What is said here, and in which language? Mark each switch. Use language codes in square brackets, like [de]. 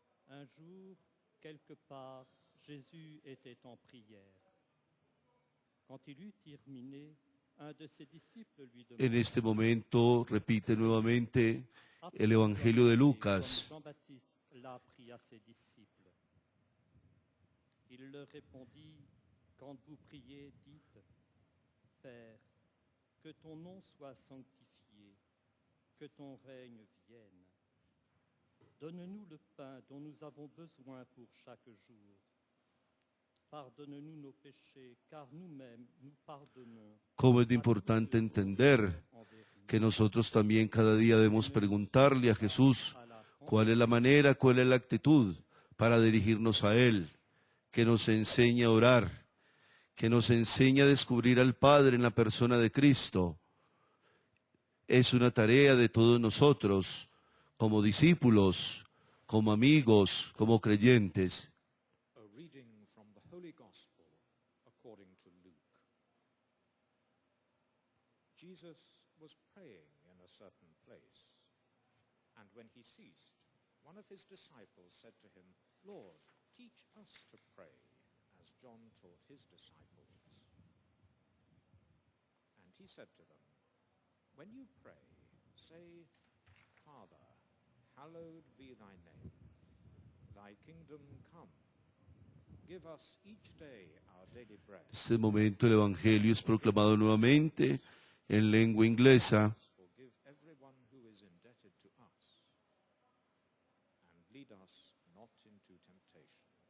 [fr] Un jour, quelque part, Jésus était en prière. Quand il eut terminé, un de ses disciples lui [es] En [fr] demanda, [es] este momento repite nuevamente el Evangelio de Lucas. [fr] comme Jean-Baptiste l'a appris à ses disciples. Il leur répondit, quand vous priez, dites, Père, que ton nom soit sanctifié, que ton règne vienne. Donne-nous le pain dont nous avons besoin pour chaque jour. Pardonne-nous nos péchés, car nous-mêmes nous pardonnons. [es] Cómo es de importante entender que nosotros también cada día debemos preguntarle a Jesús cuál es la manera, cuál es la actitud para dirigirnos a Él, que nos enseñe a orar, que nos enseñe a descubrir al Padre en la persona de Cristo. Es una tarea de todos nosotros, como discípulos, como amigos, como creyentes. [en] A reading from the Holy Gospel according to Luke. Jesus was praying in a certain place, and when he ceased, one of his disciples said to him, Lord, teach us to pray, as John taught his disciples. And he said to them, when you pray, say, Father, hallowed be thy name. Thy kingdom come. Give us each day our daily bread. [es] En este momento el Evangelio es proclamado nuevamente en lengua inglesa. [en] Forgive everyone who is indebted to us. And lead us not into temptation.